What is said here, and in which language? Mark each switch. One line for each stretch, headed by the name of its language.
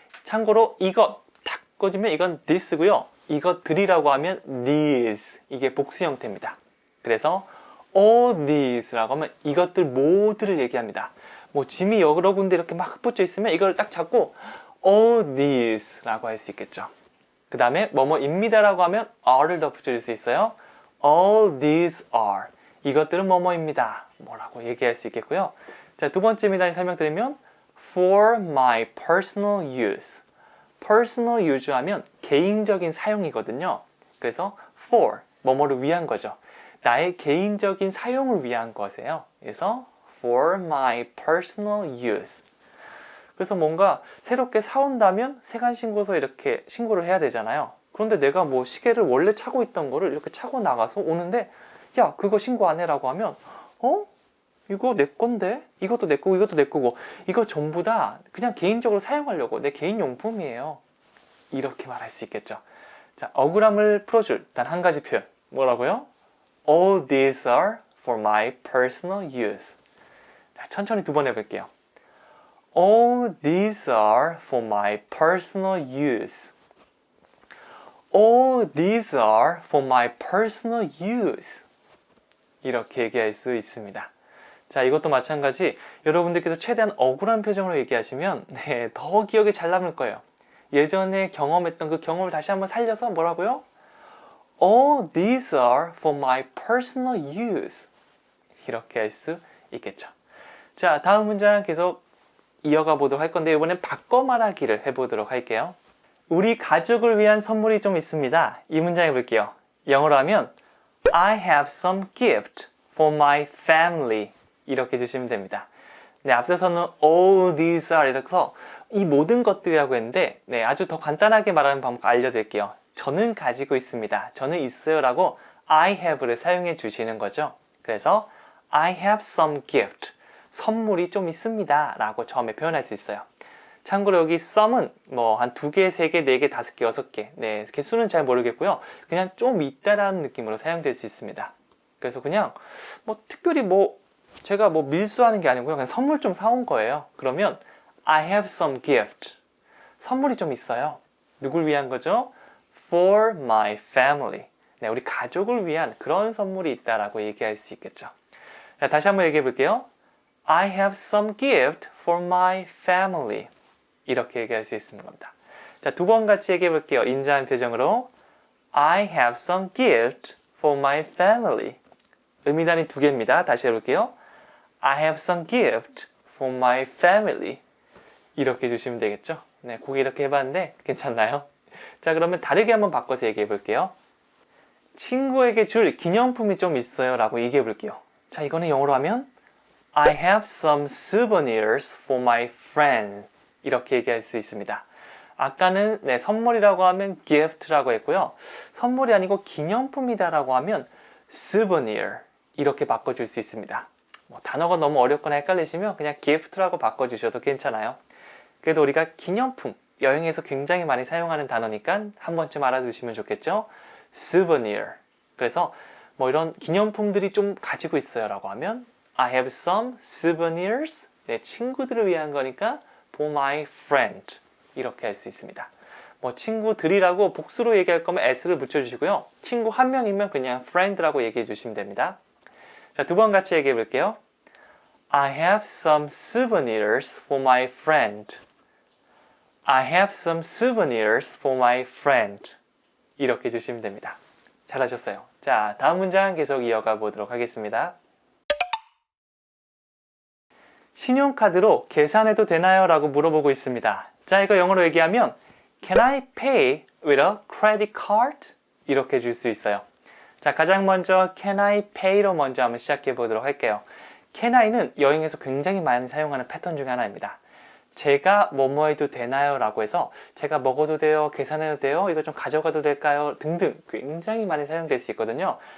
Korean: 참고로 이것 탁 꺼지면 이건 this고요. 이것들이라고 하면 these 이게 복수 형태입니다. 그래서 all these라고 하면 이것들 모두를 얘기합니다. 뭐 짐이 여러 군데 이렇게 막 흩어져 있으면 이걸 딱 잡고 all these라고 할 수 있겠죠. 그 다음에 뭐뭐입니다라고 하면 are를 덧붙일 수 있어요.
English: all these are
Korean: 이것들은 뭐뭐입니다. 뭐라고 얘기할 수 있겠고요. 자, 두 번째 미단위 설명드리면
English: for my personal use personal use
Korean: 하면 개인적인 사용이거든요. 그래서 for 뭐뭐를 위한 거죠. 나의 개인적인 사용을 위한 것이에요. 그래서
English: for my personal use.
Korean: 그래서 뭔가 새롭게 사온다면 세관신고서 이렇게 신고를 해야 되잖아요. 그런데 내가 뭐 시계를 원래 차고 있던 거를 이렇게 차고 나가서 오는데 야, 그거 신고 안 해라고 하면 이거 내 건데? 이것도 내 거고 이것도 내 거고 이거 전부 다 그냥 개인적으로 사용하려고 내 개인 용품이에요. 이렇게 말할 수 있겠죠. 자, 억울함을 풀어줄 단 한 가지 표현. 뭐라고요?
English: All these are for my personal use.
Korean: 자, 천천히 두 번 해볼게요.
English: All these are for my personal use. All these are for my personal use.
Korean: 이렇게 얘기할 수 있습니다. 자, 이것도 마찬가지 여러분들께서 최대한 억울한 표정으로 얘기하시면 더 기억에 잘 남을 거예요. 예전에 경험했던 그 경험을 다시 한번 살려서 뭐라고요?
English: All these are for my personal use.
Korean: 이렇게 할 수 있겠죠. 자, 다음 문장 계속 이어가 보도록 할 건데 이번엔 바꿔 말하기를 해보도록 할게요. 우리 가족을 위한 선물이 좀 있습니다. 이 문장 해볼게요. 영어로 하면
English: I have some gift for my family.
Korean: 이렇게 해주시면 됩니다. 네, 앞서서는
English: all these are
Korean: 이래서 이 모든 것들이라고 했는데 아주 더 간단하게 말하는 방법 알려드릴게요. 저는 가지고 있습니다. 저는 있어요 라고
English: I have
Korean: 를 사용해 주시는 거죠. 그래서
English: I have some gift.
Korean: 선물이 좀 있습니다 라고 처음에 표현할 수 있어요. 참고로 여기 some은 뭐 한 2개, 3개, 4개, 5개, 6개 네, 개수는 잘 모르겠고요. 그냥 좀 있다라는 느낌으로 사용될 수 있습니다. 그래서 그냥 뭐 특별히 제가 밀수하는 게 아니고요. 그냥 선물 좀 사온 거예요. 그러면
English: I have some gift.
Korean: 선물이 좀 있어요. 누굴 위한 거죠?
English: For my family.
Korean: 네, 우리 가족을 위한 그런 선물이 있다라고 얘기할 수 있겠죠. 자, 다시 한번 얘기해 볼게요.
English: I have some gift for my family.
Korean: 이렇게 얘기할 수 있는 겁니다. 자, 두 번 같이 얘기해 볼게요. 인자한 표정으로
English: I have some gift for my family.
Korean: 의미단위 2개입니다. 다시 해볼게요.
English: I have some gift for my family.
Korean: 이렇게 해주시면 되겠죠? 네, 그게 이렇게 해봤는데 괜찮나요? 자, 그러면 다르게 한번 바꿔서 얘기해 볼게요. 친구에게 줄 기념품이 좀 있어요 라고 얘기해 볼게요. 자, 이거는 영어로 하면
English: I have some souvenirs for my friend.
Korean: 이렇게 얘기할 수 있습니다. 아까는 선물이라고 하면 gift라고 했고요. 선물이 아니고 기념품이다라고 하면 souvenir 이렇게 바꿔줄 수 있습니다. 단어가 너무 어렵거나 헷갈리시면 그냥 gift라고 바꿔주셔도 괜찮아요. 그래도 우리가 기념품, 여행에서 굉장히 많이 사용하는 단어니까 한 번쯤 알아두시면 좋겠죠?
English: souvenir.
Korean: 그래서 뭐 이런 기념품들이 좀 가지고 있어요 라고 하면
English: I have some souvenirs.
Korean: 내 친구들을 위한 거니까
English: for my friend.
Korean: 이렇게 할 수 있습니다. 뭐 친구들이라고 복수로 얘기할 거면 s를 붙여주시고요. 친구 한 명이면 그냥 friend라고 얘기해 주시면 됩니다. 자, 두 번 같이 얘기해 볼게요.
English: I have some souvenirs for my friend. I have some souvenirs for my friend.
Korean: 이렇게 해주시면 됩니다. 잘하셨어요. 자, 다음 문장 계속 이어가 보도록 하겠습니다. 신용카드로 계산해도 되나요? 라고 물어보고 있습니다. 자, 이거 영어로 얘기하면
English: Can I pay with a credit card?
Korean: 이렇게 해줄 수 있어요. 자, 가장 먼저
English: Can I pay
Korean: 로 먼저 한번 시작해 보도록 할게요. Can I는 여행에서 굉장히 많이 사용하는 패턴 중에 하나입니다. 제가 뭐뭐 해도 되나요? 라고 해서 제가 먹어도 돼요? 계산해도 돼요? 이거 좀 가져가도 될까요? 등등 굉장히 많이 사용될 수 있거든요.